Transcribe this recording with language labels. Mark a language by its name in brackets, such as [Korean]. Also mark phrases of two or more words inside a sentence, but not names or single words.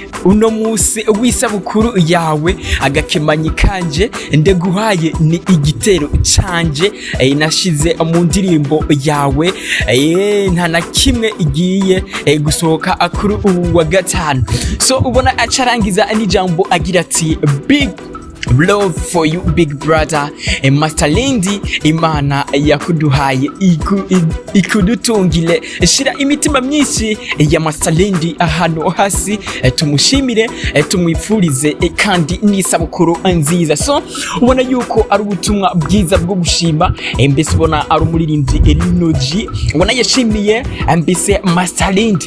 [Rundi] Uno munsi w'isabukuru yawe agakemanyi kanje ndeguhaye ni igitero canje, nashize mu ndirimbo yawe Ntanakimwe igiye gusohoka kuri ubu wa gatanu. So ubona acarangiza n'ijambo agira ati: [English] love for you big brother. [Rundi] MasterLand Imana yakuduhaye ikudutungile, shira imitima myinshi ya MasterLand ahantu hasi, tumushimire, tumwifurize kandi n'isabukuru nziza. So ubona yuko ari ubutumwa bwiza bwo gushima, mbese ubona ari umuririmbyi LinoG, ubona yashimiye mbese MasterLand.